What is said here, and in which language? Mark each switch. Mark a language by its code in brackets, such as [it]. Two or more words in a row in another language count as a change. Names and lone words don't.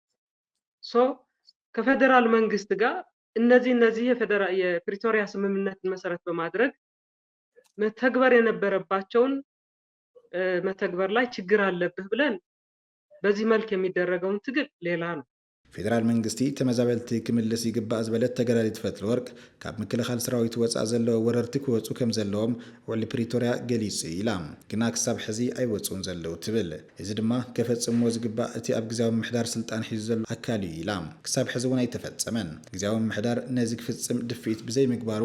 [am] ከፌደራል መንግስት ጋር እነዚህ የፕሪቶሪያ ስምምነትን መሰረት በማድረግ መተግበር የነበረባቸውን መተግበር ላይ ችግር አለብህ ብለን በዚህ መልክ የሚደረገውን ትግል ሌላ ነው [ti] ፌደራል መንግስቲ ተመዛበልቲ ክምልስ ይግባእ ዝበለት ተገዳሊት ፈትለወርቅ ካብ ምክልኻል ሰራዊት ወፃእ ዘለዎ ወረርቲ ክወፁ ከም ዘለዎም ውዕሊ ፕሪቶርያ ገሊጹ ኢላ ግና ክሳብ ሕዚ ኣይወፁን ዘለው ትብል እዚ ድማ ከፈጽምዎ ዝግባእ እቲ ኣብ ግዝያዊ ምምሕዳር ስልጣን ሒዙ ዘሎ ኣካል እዩ ኢላ ክሳብ ሕዚ እውን ኣይተፈጸመን ግዝያዊ ምምሕዳር ነዚ ክፍጽም ድፍኢት ብዘይ ምግባሩ